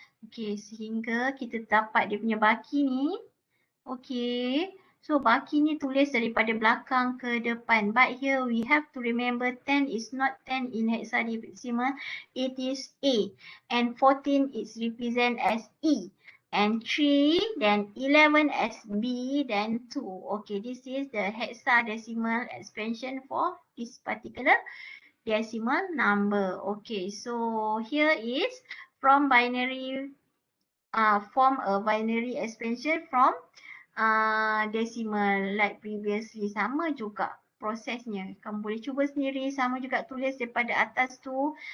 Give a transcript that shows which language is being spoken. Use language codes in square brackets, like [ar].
[ms] Okay, sehingga kita dapat dia punya baki ni. Okay. So, baki ni tulis daripada belakang ke depan. [en] But here we have to remember 10 is not 10 in hexadecimal. It is A. And 14 is represent as E. And 3, then 11 as B, then 2. Okay, this is the hexadecimal expansion for this particular decimal number. Okay, so here is from binary, form a binary expansion from decimal like previously. [ms] Sama juga prosesnya. Kamu boleh cuba sendiri. Sama juga tulis daripada atas tu.